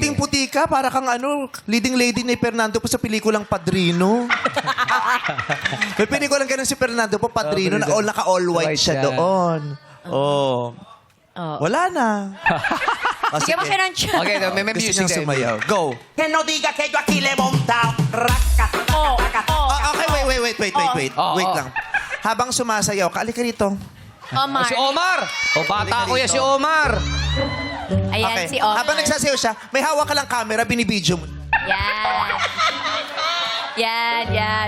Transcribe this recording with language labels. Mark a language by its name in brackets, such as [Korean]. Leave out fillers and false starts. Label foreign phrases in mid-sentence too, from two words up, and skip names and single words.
[Filipino] puting-puti ka. Para kang [English] leading lady [Filipino] ni Fernando po sa pelikulang Padrino. May pelikulang ganun si Fernando po, Padrino, na naka-all white White siya siya. doon. Oh. Oh. Wala na. O, Bigyan mo siya ng chance. Okay, may Gusto music niyang din. sumayaw. Go. [Spanish] Que no diga que yo aquí le he montado. Raca, Oh, oh, [English] Okay, wait. Oh, [Filipino] Wait oh. lang. Habang sumasayaw ka, alika rito. Omar. Si Omar. O, bata ko yan si Omar. Ayan, Okay. si Omar. Habang nagsasayaw siya, may hawak ka lang camera, binibidyo mo. Yan. Yan.